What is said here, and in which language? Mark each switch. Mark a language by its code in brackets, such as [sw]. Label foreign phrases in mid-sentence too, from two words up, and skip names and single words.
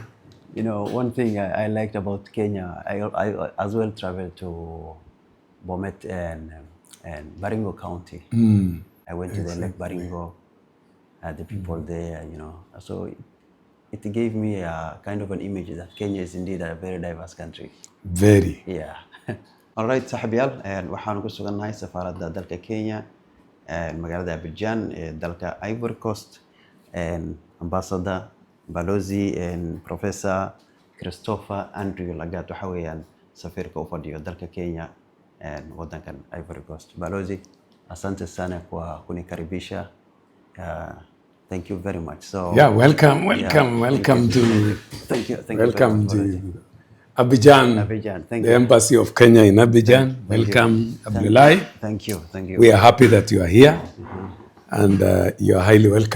[en] You know, one thing I liked about Kenya, I as well traveled to Bomet and Baringo County. I went to the Lake Baringo, the people there, you know. So it gave me a kind of an image that Kenya is indeed a very diverse country. Very. Yeah. All right, [so] saaxiibayaal, waxaan ku sugannahay safaaradda dalka Kenya, magaalada Abidjan, dalka Ivory Coast, [en] ambassador Balozi and Professor Christopher Andrew Lagat [so] waxa weeyaan safiirka u fadhiyo dalka Kenya wadankan Ivory Coast. [sw] Balozi, asante sana kwa kunikaribisha. [en] Thank you very much. So yeah, welcome to welcome to Abidjan. Thank the you. Embassy of Kenya in Abidjan. Welcome, Abdullahi. Thank you. We are happy that you are here, and you are highly welcome.